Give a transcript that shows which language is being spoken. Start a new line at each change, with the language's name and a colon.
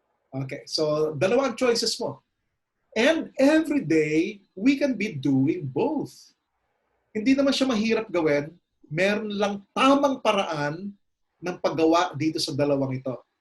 Filipino: Okay, so dalawa ang choices mo.
English: And every day, we can be doing both.
Filipino: Hindi naman siya mahirap gawin. Meron lang tamang paraan ng paggawa dito sa dalawang ito.